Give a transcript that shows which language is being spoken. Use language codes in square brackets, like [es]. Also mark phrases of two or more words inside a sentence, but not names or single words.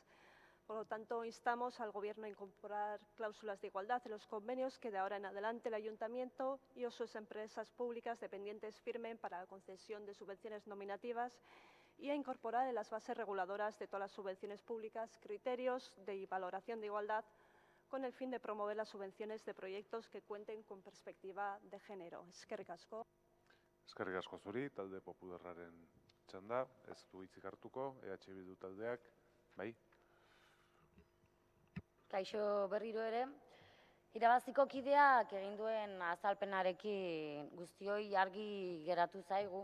[es] Por lo tanto, instamos al Gobierno a incorporar cláusulas de igualdad en los convenios que de ahora en adelante el Ayuntamiento y o sus empresas públicas dependientes firmen para la concesión de subvenciones nominativas y a incorporar en las bases reguladoras de todas las subvenciones públicas criterios de valoración de igualdad con el fin de promover las subvenciones de proyectos que cuenten con perspectiva de género. [eu] Eskerrik asko. Eskerrik asko zuri, talde popularraren txanda, ez du hitzik hartuko, EH Bildu taldeak, bai? Kaixo berriro ere, irabaziko kideak egin duen azalpenarekin guztioi argi geratu zaigu.